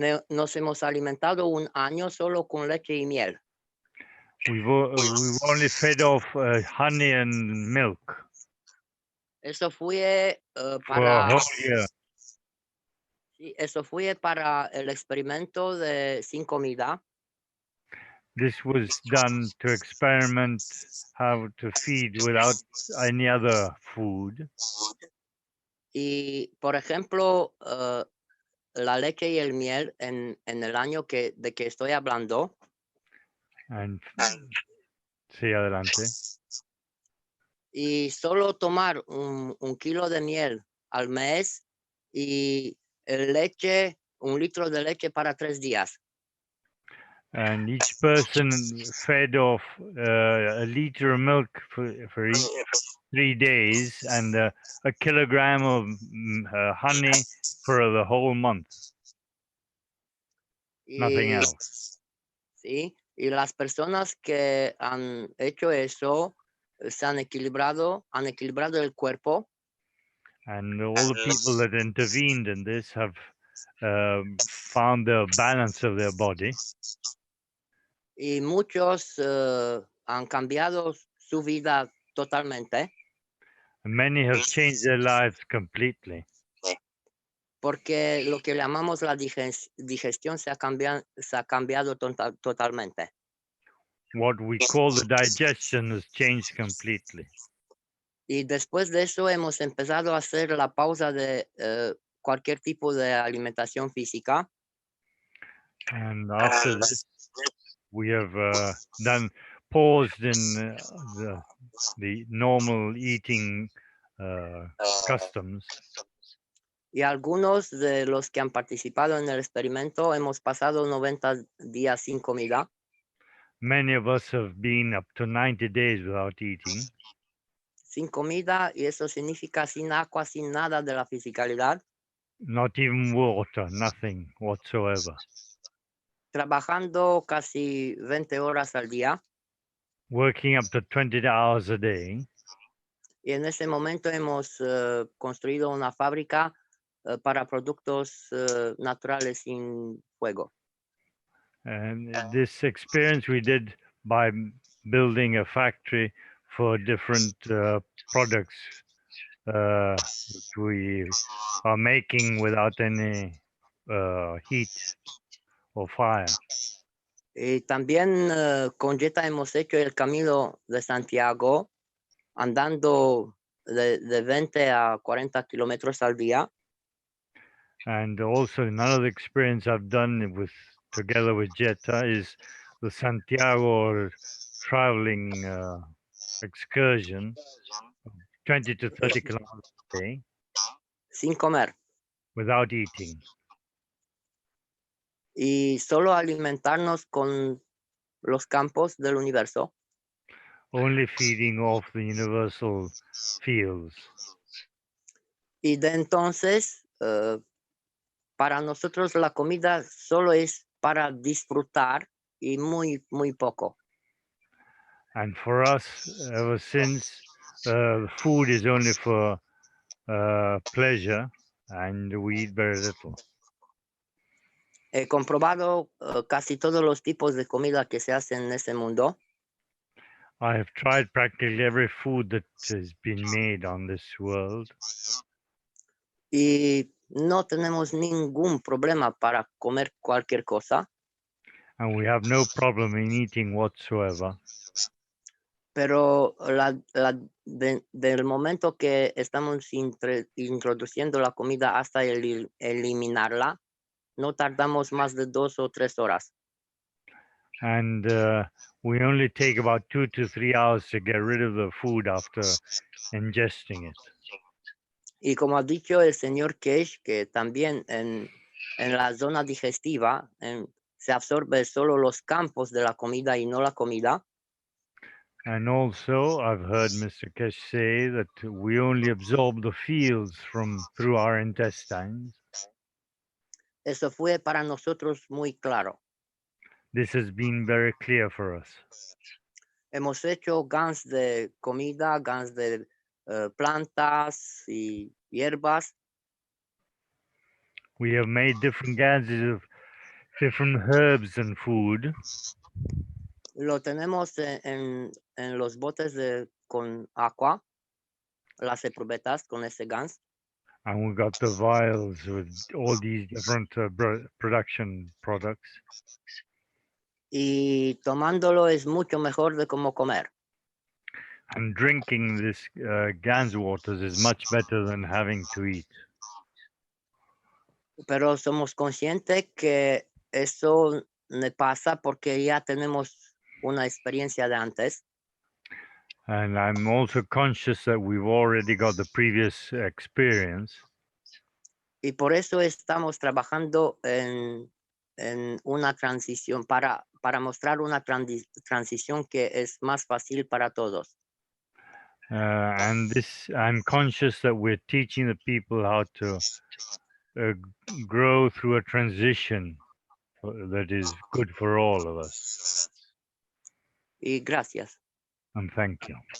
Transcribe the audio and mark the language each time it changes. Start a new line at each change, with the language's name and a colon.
Spanish: nos hemos alimentado un año solo con leche y miel.
English: We've only fed off honey and milk
Spanish: Eso fue
English: for a
Spanish: para
English: whole year.
Spanish: sí, eso fue para el experimento de sin comida.
English: This was done to experiment how to feed without any other food.
Spanish: Y por ejemplo, la leche y el miel en el año de que estoy hablando, And sí, adelante. y solo tomar un kilo de miel al mes y leche, 1 litro de leche para 3 días.
English: And each person fed off a liter of milk for each 3 days and a kilogram of honey for the whole month. Nothing
Spanish: Y,
English: else.
Spanish: sí, y las personas que han hecho eso se han equilibrado el cuerpo.
English: And all the people that intervened in this have found the balance of their body.
Spanish: Y muchos han cambiado su vida totalmente
English: And many have changed their lives completely.
Spanish: porque lo que llamamos la digestión se ha cambiado totalmente.
English: What we call the digestion has changed completely.
Spanish: Y después de eso hemos empezado a hacer la pausa de cualquier tipo de alimentación física.
English: And after this, we have paused in the normal eating customs.
Spanish: Y algunos de los que han participado en el experimento hemos pasado 90 días sin comida.
English: Many of us have been up to 90 days without eating.
Spanish: Sin comida, y eso significa sin agua, sin nada de la fisicalidad.
English: Not even water, nothing whatsoever.
Spanish: Trabajando casi 20 horas al día.
English: Working up to 20 hours a day.
Spanish: Y en ese momento hemos construido una fábrica para productos naturales sin fuego.
English: And this experience we did by building a factory for different products which we are making without any heat or fire.
Spanish: Y también con Jetta hemos hecho el camino de Santiago andando de 20 a 40 kilómetros al día.
English: And also another experience I've done together with Jetta is the Santiago traveling excursion, 20 to 30 kilometers a day,
Spanish: Sin comer
English: without eating.
Spanish: y solo alimentarnos con los campos del universo.
English: Only feeding off the universal fields.
Spanish: Y de entonces, para nosotros la comida solo es para disfrutar y muy, muy poco.
English: And for us, ever since, food is only for pleasure, and we eat very little.
Spanish: He comprobado casi todos los tipos de comida que se hacen en este mundo.
English: I have tried practically every food that has been made on this world.
Spanish: Y no tenemos ningún problema para comer cualquier cosa.
English: And we have no problem in eating whatsoever.
Spanish: Pero del momento que estamos introduciendo la comida hasta eliminarla, no tardamos más de 2 o 3 horas.
English: And we only take about 2 to 3 hours to get rid of the food after ingesting it.
Spanish: Y como ha dicho el señor Keshe, que también en la zona digestiva se absorbe solo los campos de la comida y no la comida.
English: And also, I've heard Mr. Keshe say that we only absorb the fields through our intestines.
Spanish: Eso fue para nosotros muy claro.
English: this has been very clear for us.
Spanish: Hemos hecho Gans de comida, Gans de plantas y hierbas.
English: We have made different ganses of different herbs and food,
Spanish: Lo tenemos en los botes con agua, las probetas con ese Gans.
English: and we got the vials with all these different production products.
Spanish: Y tomándolo es mucho mejor de cómo comer.
English: And drinking this Gans waters is much better than having to eat.
Spanish: Pero somos conscientes que eso me pasa porque ya tenemos una experiencia de antes.
English: And I'm also conscious that we've already got the previous experience.
Spanish: Y por eso estamos trabajando en una transición para mostrar una transición que es más fácil para todos.
English: And this, I'm conscious that we're teaching the people how to grow through a transition that is good for all of us.
Spanish: Y gracias.
English: And thank you.